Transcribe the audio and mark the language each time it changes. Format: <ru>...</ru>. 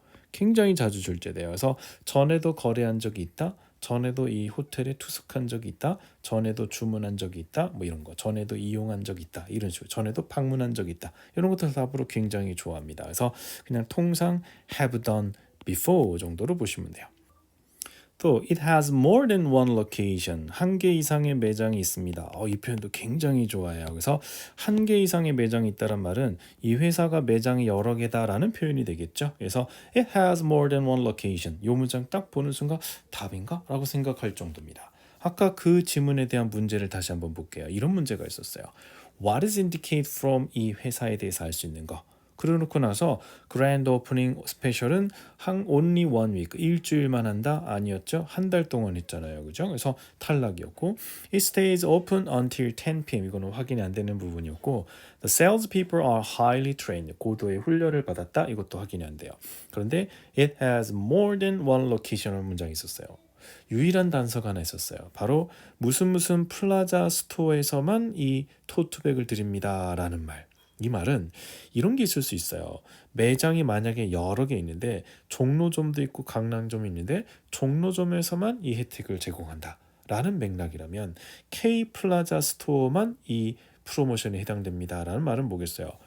<ko>굉장히 자주 출제돼요. 그래서 전에도 거래한 적이 있다. 전에도 이 호텔에 투숙한 적이 있다. 전에도 주문한 적이 있다. 뭐 이런 거. 전에도 이용한 적이 있다. 이런 식으로. 전에도 방문한 적이 있다. 이런 것들 답으로 굉장히 좋아합니다. 그래서 그냥 통상</ko> <en>have done before</en> <ko>정도로 보시면 돼요. 또</ko> <en>it has more than one location.</en> <ko>한 개 이상의 매장이 있습니다. 이 표현도 굉장히 좋아해요. 그래서 한 개 이상의 매장이 있다란 말은 이 회사가 매장이 여러 개다라는 표현이 되겠죠. 그래서</ko> <en>it has more than one location.</en> <ko>이 문장 딱 보는 순간 답인가? 라고 생각할 정도입니다. 아까 그 지문에 대한 문제를 다시 한번 볼게요. 이런 문제가 있었어요.</ko> <en>What is indicate from</en> <ko>이 회사에 대해서 알 수 있는 거. 그러놓고 나서 그랜드 오프닝 스페셜은</ko> <en>only one week</en> <ko>일주일만 한다 아니었죠? 한 달 동안 했잖아요, 그죠? 그래서 탈락이었고</ko> <en>it stays open until 10 p.m.</en> <ko>이거는 확인이 안 되는 부분이었고</ko> <en>the salespeople are highly trained</en> <ko>고도의 훈련을 받았다 이것도 확인이 안 돼요. 그런데</ko> <en>it has more than one location</en> <ko>이라는 문장이 있었어요. 유일한 단서가 하나 있었어요. 바로 무슨 플라자 스토어에서만 이 토트백을 드립니다 라는 말. 이 말은 이런 게 있을 수 있어요. 매장이 만약에 여러 개 있는데 종로점도 있고 강남점이 있는데 종로점에서만 이 혜택을 제공한다 라는 맥락이라면 K 플라자 스토어만 이 프로모션에 해당됩니다 라는 말은 뭐겠어요?</ko>